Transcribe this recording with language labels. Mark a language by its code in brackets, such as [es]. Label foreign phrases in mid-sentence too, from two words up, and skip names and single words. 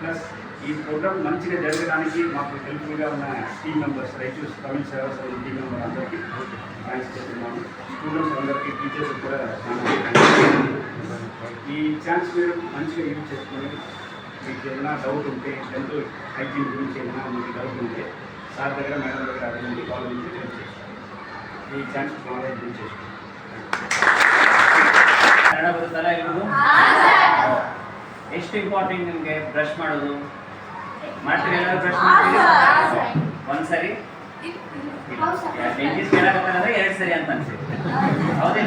[te] ప్లస్ ఈ ప్రోగ్రామ్ మంచిగా జరగడానికి మాకు హెల్ప్ఫుల్గా ఉన్న [en] team members [te] రైతు తమిళ సేవా సంఘం [en] team member [te] అందరికీ థ్యాంక్స్ చెప్తున్నాము. స్టూడెంట్స్ అందరికీ టీచర్స్ కూడా ఈ ఛాన్స్ మీరు మంచిగా యూజ్ చేసుకొని మీకు ఏదైనా డౌట్ ఉంటే [en] health hygiene [te] గురించి ఏదైనా మీకు డౌట్ ఉంటే సార్ దగ్గర మేడం దగ్గర అడగండి, వాళ్ళ నుంచి హెల్ప్ చేస్తాం. ಈ [en] chance knowledge use [te] చేసుకోండి. [kn] ಕನ್ನಡ ಬರುತ್ತಲ್ಲ ಇವ್ರಿಗೂ? ಎಷ್ಟು ಇಂಪಾರ್ಟೆಂಟ್ ನಿಮಗೆ ಬ್ರಷ್ ಮಾಡೋದು? ಮಾಡ್ತೀರಿ ಎಲ್ಲರೂ ಬ್ರಷ್ ಮಾಡ್ತೀರಿ? ಒಂದ್ಸರಿ ಡೆಂಟಿಸ್ಟ್ ಹೇಳಕತ್ತಾರಂದ್ರೆ 2 ಸರಿ ಅಂತ ಅನ್ಸುತ್ತೆ, ಹೌದಿಲ್ಲ?